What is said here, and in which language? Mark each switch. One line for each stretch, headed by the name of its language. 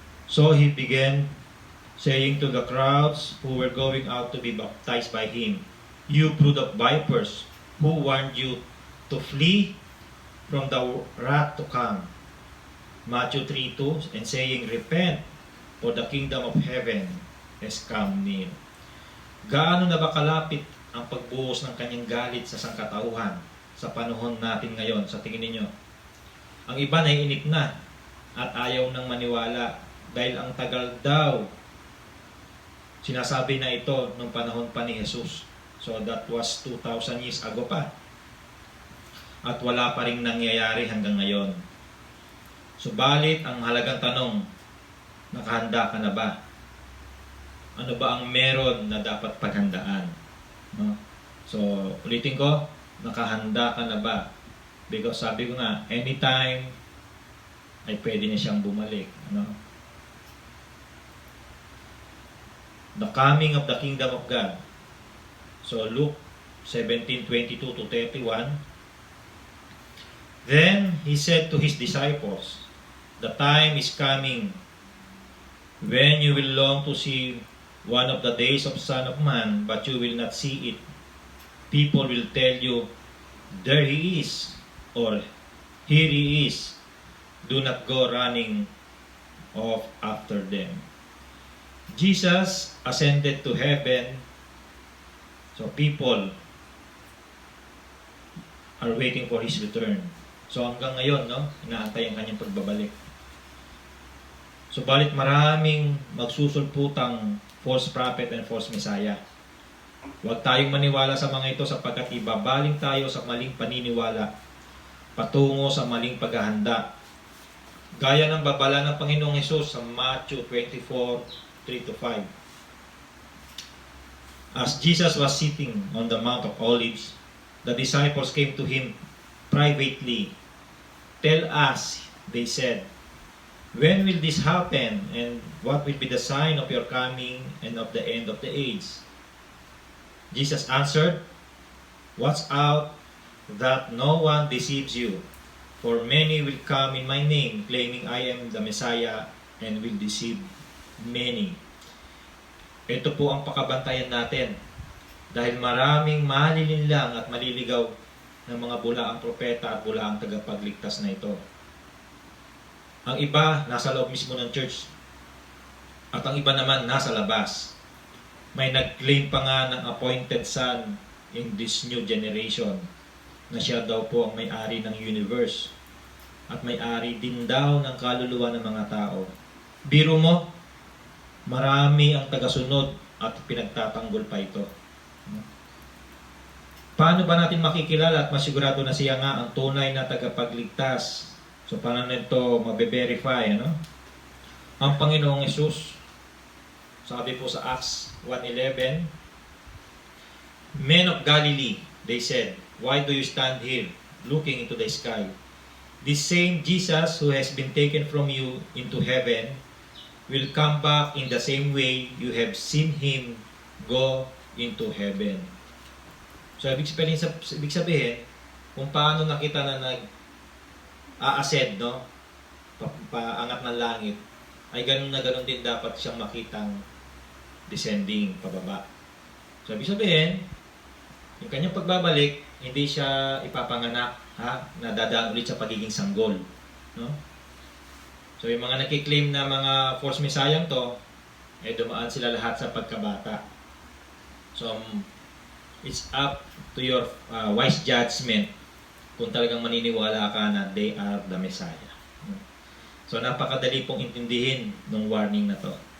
English: So he began saying to the crowds who were going out to be baptized by him, you brood of vipers, who warned you to flee from the wrath to come? Matthew 3:2, and saying, repent, for the kingdom of heaven has come near.
Filipino: Gaano na ba kalapit ang pagbuhos ng kanyang galit sa sangkatauhan sa panahon natin ngayon, sa tingin ninyo? Ang iba naiinip na at ayaw nang maniwala dahil ang tagal daw. Sinasabi na ito nung panahon pa ni Jesus.
English: So that was 2,000 years ago
Filipino: pa. At wala pa rin nangyayari hanggang ngayon. Subalit ang halagang tanong, nakahanda ka na ba? ano ba ang meron na dapat paghandaan. No? So, ulitin ko, nakahanda ka na ba? Because sabi ko nga, anytime ay pwede na siyang bumalik. Ano?
English: The coming of the kingdom of God. So, Luke 17:22 to 31. Then he said to his disciples, the time is coming when you will long to see one of the days of Son of Man, but you will not see it. People will tell you, there he is, or here he is. Do not go running off after them. Jesus ascended to heaven, so people are waiting for His return.
Filipino: So hanggang ngayon, no, inaantay ang kanyang pagbabalik. So balit maraming magsusulputang
English: false prophet and false messiah.
Filipino: Huwag tayong maniwala sa mga ito sapagkat ibabaling tayo sa maling paniniwala patungo sa maling paghahanda. Gaya ng babala ng Panginoong Hesus sa Matthew 24:3-5.
English: As Jesus was sitting on the Mount of Olives, the disciples came to Him privately. Tell us, they said, when will this happen, and what will be the sign of your coming and of the end of the age? Jesus answered, watch out that no one deceives you, for many will come in my name, claiming I am the Messiah, and will deceive many.
Filipino: Ito po ang pakabantayan natin, dahil maraming malilinlang at maliligaw ng mga bulaang propeta at bulaang tagapagligtas na ito. Ang iba nasa loob mismo ng church, at ang iba naman nasa labas. May nag-claim pa nga ng
English: appointed son in this new generation
Filipino: na siya daw po ang may-ari ng universe at may-ari din daw ng kaluluwa ng mga tao. Biro mo, marami ang tagasunod at pinagtatanggol pa ito. Paano ba natin makikilala at masigurado na siya nga ang tunay na tagapagligtas? So paano nito mabe-verify, ano? Ang Panginoong Hesus, sabi po sa Acts 1:11,
English: Men of Galilee, they said, why do you stand here looking into the sky? This same Jesus who has been taken from you into heaven will come back in the same way you have seen Him go into heaven.
Filipino: So, ibig sabihin, kung paano nakita na nag-a-ascend, no? Paangat ng langit, ay ganun na ganun din dapat siyang makitang descending, pababa. So, ibig sabihin, yung kanyang pagbabalik, hindi siya ipapanganak, nadadaan ulit sa pagiging sanggol. No? So, yung mga nakiklaim na mga false messiah to, dumaan sila lahat sa pagkabata.
English: So, it's up to your wise judgment
Filipino: kung talagang maniniwala ka na
English: they are the Messiah.
Filipino: So, napakadali pong intindihin ng warning na to.